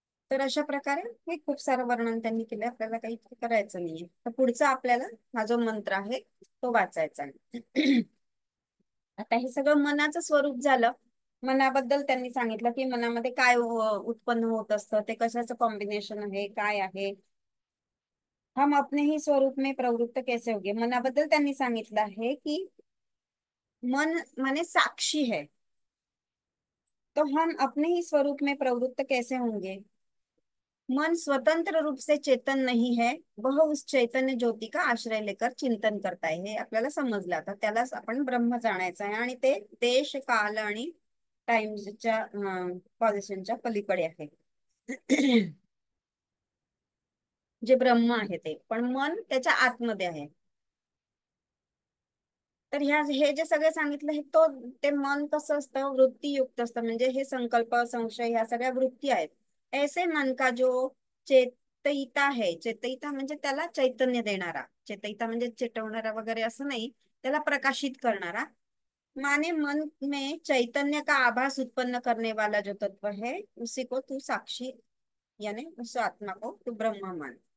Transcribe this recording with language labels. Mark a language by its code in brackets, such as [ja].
[mr] तर अशा प्रकारे हे खूप सारं वर्णन त्यांनी केलं, आपल्याला काही करायचं नाहीये. तर पुढचा आपल्याला हा जो मंत्र आहे तो वाचायचा आहे. आता हे सगळं मनाचं स्वरूप झालं. मनाबद्दल त्यांनी सांगितलं की मनामध्ये काय उत्पन्न होत असतं, ते कशाचं कॉम्बिनेशन आहे, काय आहे. [hi] हम अपने ही स्वरूप में प्रवृत्त कैसे होगे, [mr] मनाबद्दल त्यांनी सांगितलं आहे की [hi] मन माने साक्षी है, तो हम अपने ही स्वरूप में प्रवृत्त कैसे होंगे. मन स्वतंत्र रूप से चेतन नहीं है, वह उस चैतन्य ज्योती का आश्रय लेकर चिंतन करता है. [mr] हे आपल्याला समजलं. आता त्यालाच आपण ब्रह्म जाणायचं आहे आणि ते देश काल आणि टाइमच्या पोझिशनच्या पलीकडे आहे. जे ब्रह्म आहे ते, पण मन त्याच्या आतमध्ये आहे. तर ह्या हे जे सगळे सांगितलं हे तो, ते मन कसं असतं, वृत्तीयुक्त असतं. म्हणजे हे संकल्प संशय ह्या सगळ्या वृत्ती आहेत. [hi] ऐसे मन का जो चेतयिता है, [mr] चेतयिता म्हणजे त्याला चैतन्य देणारा, चेतयिता म्हणजे चेतवणारा वगैरे असं नाही, त्याला प्रकाशित करणारा. [hi] माने मन में चैतन्य का आभास उत्पन्न करने वाला जो तत्व है, उसी को तू साक्षी, यानी उस आत्मा को तू ब्रह्म मान.